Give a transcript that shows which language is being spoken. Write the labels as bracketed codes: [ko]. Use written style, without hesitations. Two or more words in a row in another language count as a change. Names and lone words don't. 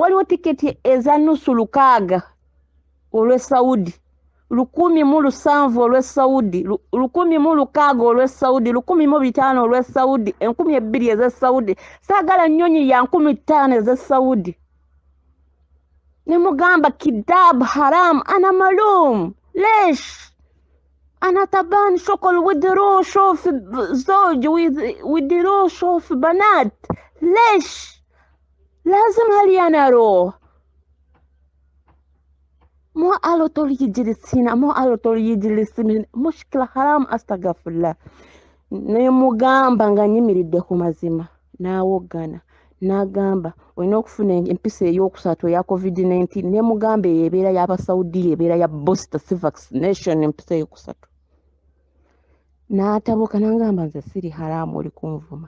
[lg] Waliwo tiketi eza nusu 600 olw'e Saudi, 1,700 olw'e Saudi, 1,600 olw'e Saudi, 1,500 olw'e Saudi, 2,000 ez'e Saudi. Saagala nnyonyi ya 5,000 ez'e Saudi. Ne mugamba [ar] كذاب حرام أنا معلوم ليش أنا تعبان شغل ودي أروح أشوف زوج ودي أروح أشوف بنات. ليش لازم هلي أنا أروح؟ مو قالوا طول يجلس هنا، مو قالوا طول يجلس هنا. مشكلة حرام أستغفر الله. [lg] Nemugamba nga nyimiridde ku mazima n'awoggana n'agamba olina okufuna empisa ey'okusatu eya COVID-19. Nemugamba eyo ebeera y'Abasaudiya, ebeera ya booster si vaccination, empisa ey'okusatu. N'atabuka n'agamba nze siri haramu, oli kunvuma.